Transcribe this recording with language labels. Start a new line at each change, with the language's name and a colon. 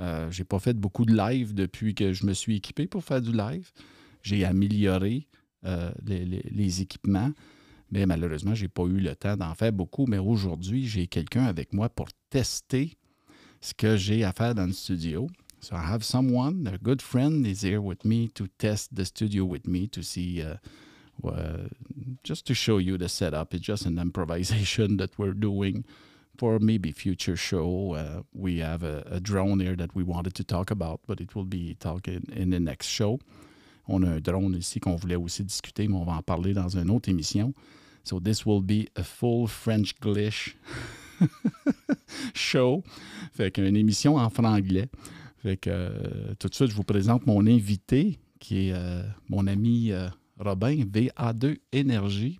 French: J'ai pas fait beaucoup de live depuis que je me suis équipé pour faire du live. J'ai amélioré les équipements, mais malheureusement, je n'ai pas eu le temps d'en faire beaucoup. Mais aujourd'hui, j'ai quelqu'un avec moi pour tester ce que j'ai à faire dans le studio.
English: So I have someone, a good friend, is here with me to test the studio with me to see, just to show you the setup. It's just an improvisation that we're doing for maybe future show. We have a drone here that we wanted to talk about, but it will be talking in the next show.
French: On a un drone ici qu'on voulait aussi discuter, mais on va en parler dans une autre émission.
English: So this will be a full French-Glish show.
French: Fait qu'une émission en franglais. Fait que tout de suite, je vous présente mon invité, qui est mon ami Robin, VA2 Énergie.